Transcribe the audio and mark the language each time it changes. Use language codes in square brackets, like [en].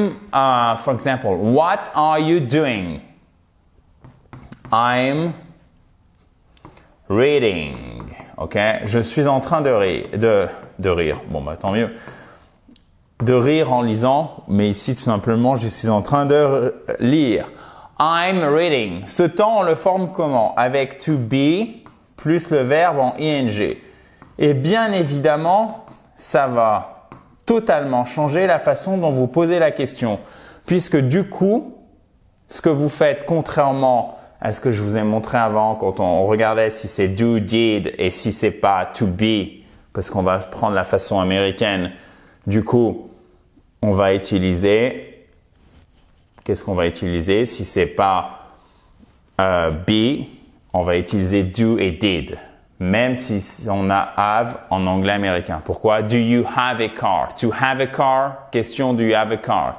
[en] For example, what are you doing? I'm reading. [fr] Ok, je suis en train de rire. Bon, bah tant mieux. De rire en lisant, mais ici tout simplement, je suis en train de lire. [en] I'm reading. [fr] Ce temps, on le forme comment? Avec to be plus le verbe en ing. Et bien évidemment, ça va totalement changer la façon dont vous posez la question. Puisque du coup, ce que vous faites, contrairement à ce que je vous ai montré avant, quand on regardait si c'est do, did et si c'est pas to be, parce qu'on va prendre la façon américaine, du coup, on va utiliser, qu'est-ce qu'on va utiliser? Si c'est pas be, on va utiliser do et did. Même si on a have en anglais américain. Pourquoi? [en] Do you have a car? [fr] To have a car, question [en] do you have a car?